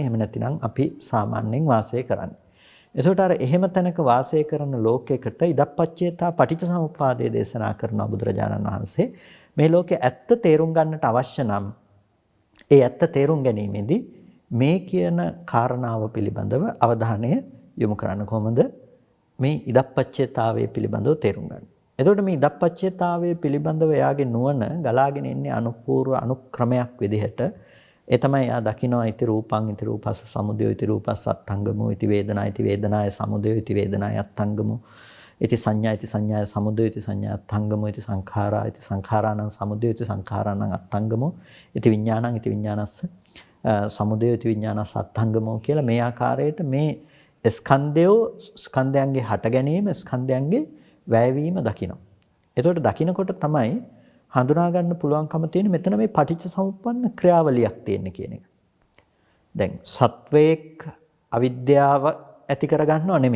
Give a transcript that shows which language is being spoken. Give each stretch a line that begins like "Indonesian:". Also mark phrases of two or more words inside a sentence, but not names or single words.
Sinhala: එහෙම නැතිනම් අපි සාමාන්‍යයෙන් වාසය කරන්නේ. එතකොට අර එහෙම තැනක වාසය කරන ලෝකයකට ඉදප්පච්චේතා පටිච්චසමුප්පාදයේ දේශනා කරන බුදුරජාණන් වහන්සේ මේ ලෝකයේ ඇත්ත තේරුම් ගන්නට අවශ්‍ය නම් ඒ ඇත්ත තේරුම් ගැනීමේදී මේ කියන කාරණාව පිළිබඳව අවධානය යොමු කරන්න. කොහොමද මේ ඉදප්පච්චේතාවයේ පිළිබඳව තේරුම් ගන්න. එතකොට මේ ඉදප්පච්චේතාවයේ පිළිබඳව එයාගේ නුවණ ගලාගෙන ඉන්නේ අනුපූර්ව අනුක්‍රමයක් විදිහට. ඒ තමයි යා දකිනවා
Pali: ඉති රූපං ඉති රූපස්ස සමුදය ඉති රූපස්ස අත්ංගමෝ ඉති වේදනා ඉති වේදනාය සමුදය ඉති වේදනාය අත්ංගමෝ ඉති සංඥා ඉති සංඥාය සමුදය ඉති සංඥා අත්ංගමෝ ඉති සංඛාරා ඉති සංඛාරාණං සමුදය ඉති සංඛාරාණං අත්ංගමෝ ඉති විඥානං ඉති විඥානස්ස සමුදය ඉති විඥානස්ස අත්ංගමෝ
Sinhala: කියලා මේ ආකාරයට මේ ස්කන්ධයන්ගේ හට ගැනීම ස්කන්ධයන්ගේ වැයවීම දකිනවා. එතකොට දකිනකොට තමයි හඳුනා ගන්න පුළුවන්කම තියෙන මෙතන මේ පටිච්ච සමුප්පන්න ක්‍රියාවලියක් තියෙන කියන එක. දැන් සත්වයේක් අවිද්‍යාව ඇති කර ගන්නව නෙමෙයි.